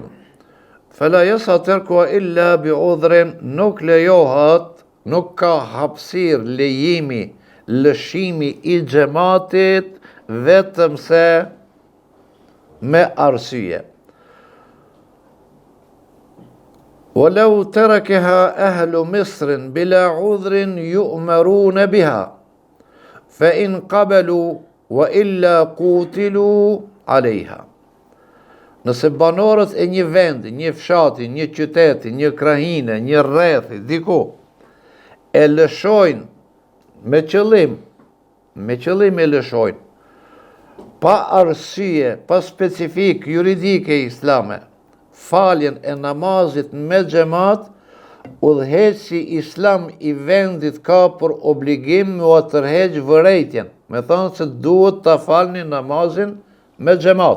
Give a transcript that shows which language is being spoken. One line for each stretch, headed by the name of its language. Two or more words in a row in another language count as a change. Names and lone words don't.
Arabic: فلا يترك إلا بعذر,
Albanian: nuk lejohat, nuk ka hapësirë lejimi, lëshimi i xhamatit vetëm se me arsye.
Arabic: ولو تركها أهل مصر بلا عذر يؤمرون بها فإن قبلوا وإلا قوتلوا عليها.
Albanian: Nëse banorët e një vendi, një fshati, një qyteti, një krahine, një rrethi, diku, e lëshojnë me qëllim e lëshojnë, pa arsye, pa specifik juridike islame, faljen e namazit me xhamat, udhëheqësi islam i vendit ka për obligim me u tërheq vërejtjen, me thonë se duhet ta falni namazin me xhamat.